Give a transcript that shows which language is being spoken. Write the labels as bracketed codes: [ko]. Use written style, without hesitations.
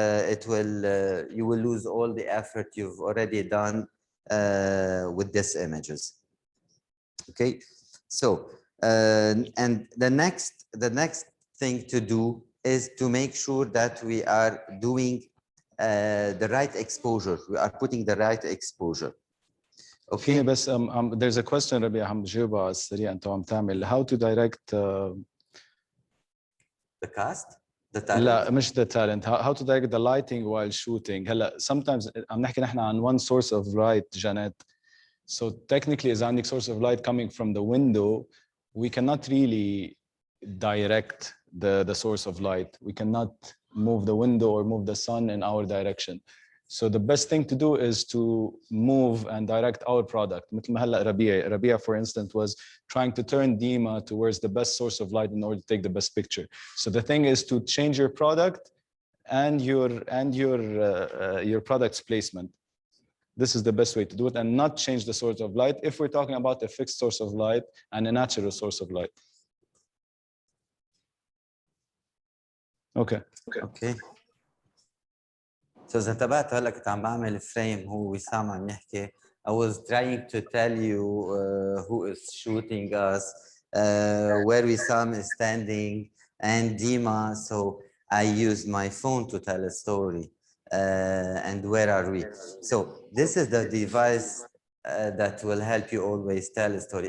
[en] You will lose all the effort you've already done with these images. Okay, so and the next thing to do is to make sure that we are doing the right exposure. We are putting the right exposure. Okay. [ar] بس [en] there's a question [ar] ربيع عم بجاوبها على السريع انت عم تعمل [en] how to direct the cast the talent. [ar] لا مش [en] the talent how to direct the lighting while shooting [ar] هلا [en] sometimes [ar] عم نحكي نحن عن [en] one source of light جانيت so technically [ar] إذا عندك [en] source of light coming from the window we cannot really direct the source of light. We cannot move the window or move the sun in our direction. So the best thing to do is to move and direct our product. [ar] مثل ما هلا [en] ربيع for instance was trying to turn Dima towards the best source of light in order to take the best picture. So the thing is to change your product and your product's placement. This is the best way to do it and not change the source of light if we're talking about a fixed source of light and a natural source of light. Okay. [ar] So إذا انتبهت هلا كنت عم بعمل فريم هو وسام عم يحكي. [en] I was trying to tell you who is shooting us, where Wissam is standing, and Dima. So I used my phone to tell a story. And where are we? So this is the device that will help you always tell a story.